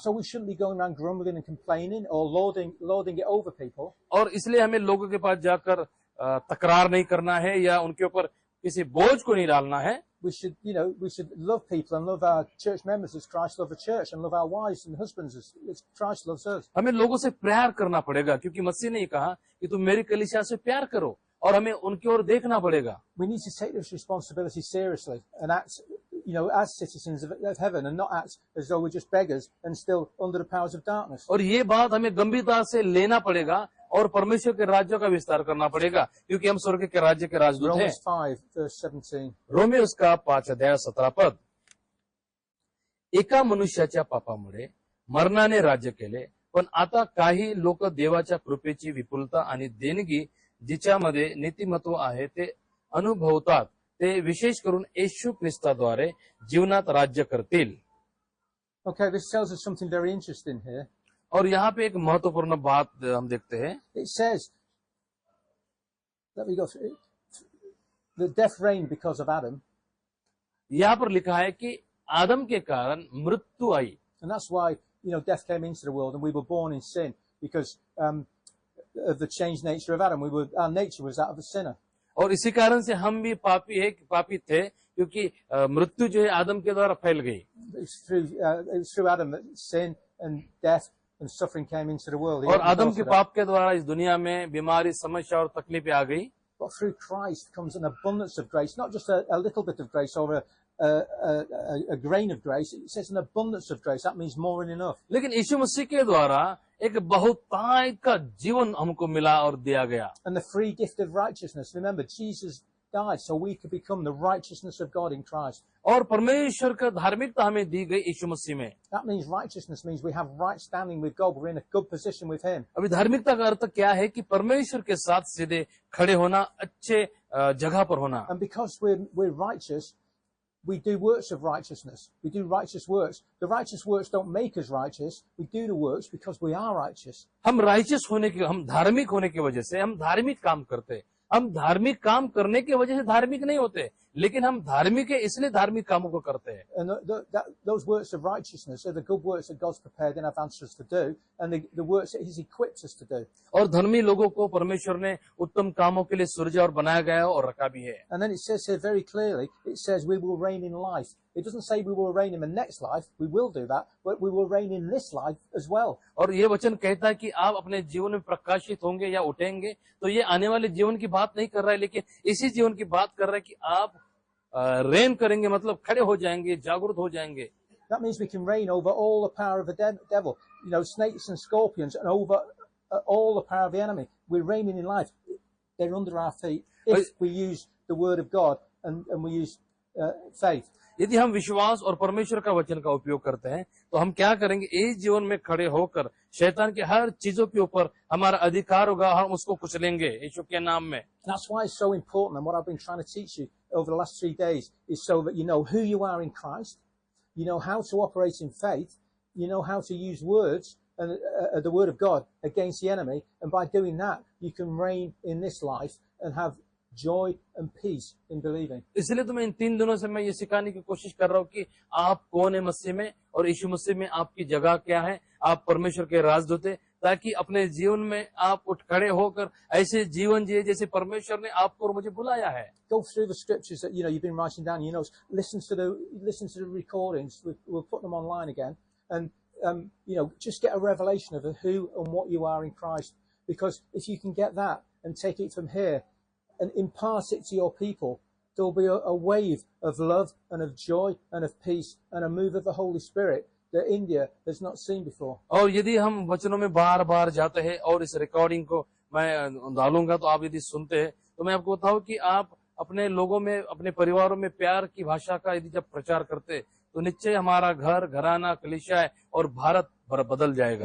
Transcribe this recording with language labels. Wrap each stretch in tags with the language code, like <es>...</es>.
<en>So we shouldn't be going around grumbling and complaining or lording it over people.</en> <hi>और इसलिए हमें लोगों के पास जाकर तकरार नहीं करना है या उनके ऊपर किसी बोझ को नहीं डालना है।</hi> <en>We should love people and love our church members as Christ loved the church, and love our wives and husbands as Christ loves us.</en> <hi>हमें लोगों से प्यार करना पड़ेगा, क्योंकि मसीह ने कहा कि तुम मेरी कलीसिया से प्यार करो, और हमें उनकी ओर देखना पड़ेगा।</hi> <en>We need to take this responsibility seriously and act, as citizens of heaven, and not act as though we're just beggars and still under the powers of darkness.</en> <hi>और ये बात हमें गंभीरता से लेना पड़ेगा और परमेश्वर के राज्य का विस्तार करना पड़ेगा, क्योंकि हम स्वर्ग के राज्य के राजदूत हैं।</hi> <en>Romans 5:17.</en> <mr>रोमियो उसका 5:17 एका मनुष्याच्या पापामुळे मरणाने राज्य केले, पण आता काही लोक देवाच्या कृपेची विपुलता आणि देणगी जिच्यामध्ये नीतिमत्व आहे ते अनुभवतात, ते विशेष करून येशू ख्रिस्ताद्वारे जीवनात राज्य करतील।</mr> <en>Okay, this tells us something very interesting here.</en> <hi>और यहाँ पे एक महत्वपूर्ण बात हम देखते हैं।</hi> <en>It says, let me go through it. The death reigned because of Adam.</en> <hi>यहाँ पर लिखा है कि आदम के कारण मृत्यु आई।</hi> <en>And that's why, death came into the world and we were born in sin, because of the changed nature of Adam. Our nature was that of a sinner.</en> <hi>और इसी कारण से हम भी पापी थे, क्योंकि मृत्यु जो है आदम के द्वारा फैल गई।</hi> <en>It was through Adam that sin and death and suffering came into the world. He</en> <hi>और</hi> <en>opened the</en> <hi>आदम</hi> <en>doors</en> <hi>के</hi> <en>to that.</en> <hi>पाप के द्वारा इस दुनिया में बीमारी, समस्या और तकलीफें आ गई।</hi> <en>But through Christ comes an abundance of grace, not just a little bit of grace or a grain of grace. It says an abundance of grace. That means more than enough.</en> <hi>लेकिन यीशु मसीह के द्वारा एक बहुतायत का जीवन हमको मिला और दिया गया।</hi> <en>And the free gift of righteousness. Remember, Jesus died so we could become the righteousness of God in Christ.</en> <hi>और परमेश्वर का धार्मिकता हमें दी गई यीशु मसीह में।</hi> <en>That means righteousness means we have right standing with God. We're in a good position with Him.</en> <hi>अभी धार्मिकता का अर्थ क्या है कि परमेश्वर के साथ सीधे खड़े होना, अच्छे जगह पर होना।</hi> <en>And because we're righteous, we do works of righteousness. We do righteous works. The righteous works don't make us righteous. We do the works because we are righteous.</en> <hi>हम धार्मिक होने की वजह से हम धार्मिक काम करते। हम धार्मिक काम करने की वजह से धार्मिक नहीं होते, लेकिन हम धार्मिक है इसलिए धार्मिक कामों को करते हैं।</hi> <en>And those works of righteousness are the good works that God's prepared in advance for us to do, and the works that He's equipped us to do.</en> <hi>और धर्मी लोगों को परमेश्वर ने उत्तम कामों के लिए सृजा और बनाया गया है और रखा भी है।</hi> <en>And then it says here very clearly, it says we will reign in life. It doesn't say we will reign in the next life. We will do that, but we will reign in this life as well.</en> <hi>और ये वचन कहता है कि आप अपने जीवन में प्रकाशित होंगे या उठेंगे, तो ये आने वाले जीवन की बात नहीं कर रहा है, लेकिन इसी जीवन की बात कर रहा है कि आप रेन करेंगे, मतलब खड़े हो जाएंगे, जागरूक हो जाएंगे।</hi> <en>That means we can reign over all the power of the devil, snakes and scorpions, and over all the power of the enemy. We're reigning in life. They're under our feet if we use the word of God and we use faith.</en> <hi>यदि हम विश्वास और परमेश्वर का वचन का उपयोग करते हैं, तो हम क्या करेंगे? इस जीवन में खड़े होकर शैतान के हर चीजों के ऊपर हमारा अधिकार होगा, हम उसको कुचलेंगे यीशु के नाम में।</hi> <en>That's why it's so important, and what I've been trying to teach you over the last 3 days is so that you know who you are in Christ, you know how to operate in faith, you know how to use words and the word of God against the enemy, and by doing that you can reign in this life and have joy and peace in believing.</en> <hi>इसलिए तो मैं इन 3 दिनों से मैं ये सिखाने की कोशिश कर रहा हूँ कि आप कौन है मसीह में, और यीशु मसीह में आपकी जगह क्या है, आप परमेश्वर के राजदूत हैं, ताकि अपने जीवन में आप उठ खड़े होकर ऐसे जीवन जिए जैसे परमेश्वर ने आपको और मुझे बुलाया है।</hi> <en>Go through the scriptures that you've been writing down. Listen to the recordings. We'll put them online again, and just get a revelation of who and what you are in Christ. Because if you can get that and take it from here and impart it to your people, there will be a wave of love and of joy and of peace and a move of the Holy Spirit that India has not seen before.</en> <hi>और यदि हम वचनों में बार-बार जाते हैं और इस रिकॉर्डिंग को मैं डालूंगा, तो आप यदि सुनते हैं, तो मैं आपको बताऊं कि आप अपने लोगों में, अपने परिवारों में प्यार की भाषा का यदि जब प्रचार करते, तो निश्चय हमारा घर, घराना, कलीसिया और भारत बदल जाएगा।</hi>